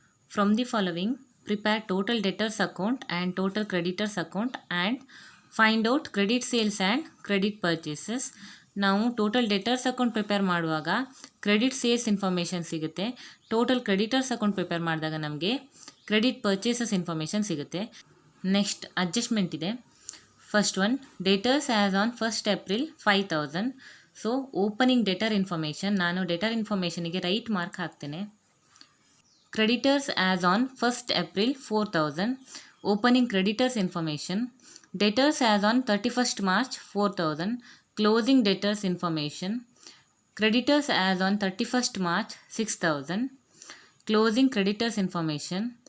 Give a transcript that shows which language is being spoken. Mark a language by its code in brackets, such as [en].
[en] From the following, prepare total debtors account and total creditors account and find out credit sales and credit purchases. [kn] ನಾವು total debtors account prepare ಮಾಡುವಾಗ credit sales information ಸಿಗುತ್ತೆ. Total creditors account prepare ಮಾಡಿದಾಗ ನಮಗೆ credit purchases information ಸಿಗುತ್ತೆ. [en] Next adjustment ಇದೆ. First one, debtors as on 1st April 5,000. [kn] So opening deter information, ನಾನು deter ಇನ್ಫಾರ್ಮೇಷನಿಗೆ right mark ಹಾಕ್ತೇನೆ. [en] Creditors as on 1st April 4,000. Opening creditors information. Debtors as on 31st March 4,000. Closing debtors information. Creditors as on 31st March 6,000. Closing creditors information.